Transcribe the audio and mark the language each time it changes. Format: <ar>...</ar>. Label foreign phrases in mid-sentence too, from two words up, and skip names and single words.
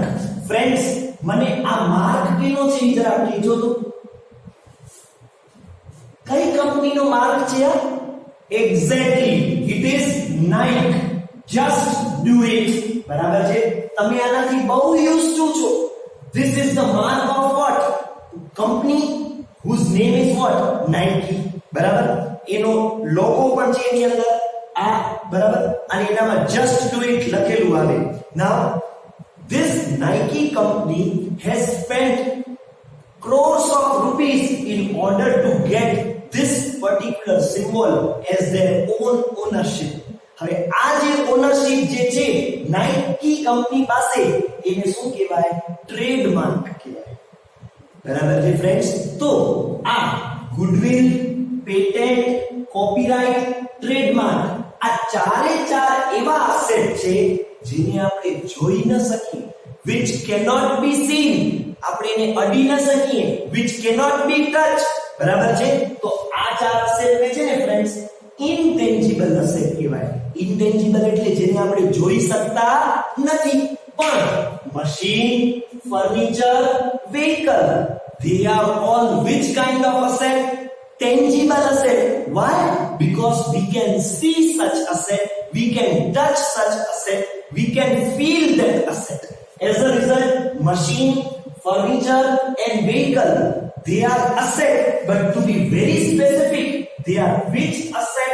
<gu>ફ્રેન્ડ્સ, મને આ માર્ક કેનો છે જરા કહેજો તો. કઈ કંપનીનો માર્ક છે આ?</gu> <en>exactly it is Nike. just do it.</en> <gu>બરાબર છે? તમે આનાથી બહુ</gu> <en>used to</en> <gu>છો.</gu> <en>This is the mark of what? Company whose name is what? Nike.</en> <gu>બરાબર? એનો લોગો પણ છે એની અંદર આ, બરાબર? અને એનામાં</gu> <en>just do it</en> <gu>લખેલું આવે.</gu> <en>Now this Nike company has spent crores of rupees in order to get this particular symbol as their own ownership.</en> <gu>હવે આ જે ઓનરશિપ જે છે નાઇકી કંપની પાસે, એને શું કહેવાય? ટ્રેડમાર્ક કહેવાય. બરાબર છે ફ્રેન્ડ્સ? તો આ ગુડવિલ, પેટેન્ટ, કોપીરાઇટ, ટ્રેડમાર્ક, આ ચારે ચાર એવા એસેટ છે જેને આપણે જોઈ ન શકીએ,</gu> <en>which cannot be seen.</en> <gu>આપણે એને અડી ન શકીએ,</gu> <en>which cannot be touched.</en> <gu>બરાબર છે? તો આ ચાર એસેટ ને છે ને ફ્રેન્ડ્સ</gu> <en>intangible asset</en> <gu>કહેવાય. ઇન્ટેન્જિબલ એટલે જેને આપણે જોઈ શકતા નથી.</gu> <en>પણ machine, furniture, vehicle, they are all which kind of asset? Tangible asset. Why? Because we can see such asset, we can touch such asset, we can feel that asset. As a result, machine, furniture and vehicle, they are asset, but to be very specific, they are which asset?</en>